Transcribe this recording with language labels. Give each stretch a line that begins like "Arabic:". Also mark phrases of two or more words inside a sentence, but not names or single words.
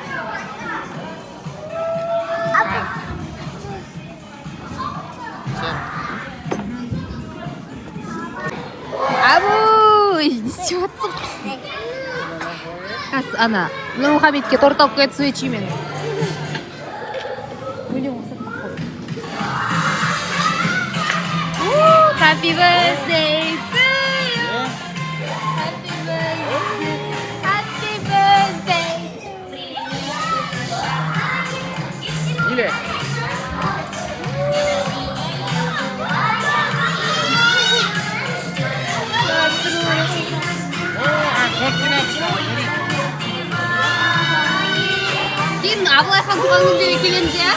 Kazakh: Абуй, не істеватсың? Қазір, ана, Нұрмұхамедке торт алып қойды свечимен.
English: Happy birthday to you. Happy birthday. Happy birthday. Ile?
Kazakh: Кейін Абылайхан туған күндері келеміз, иә?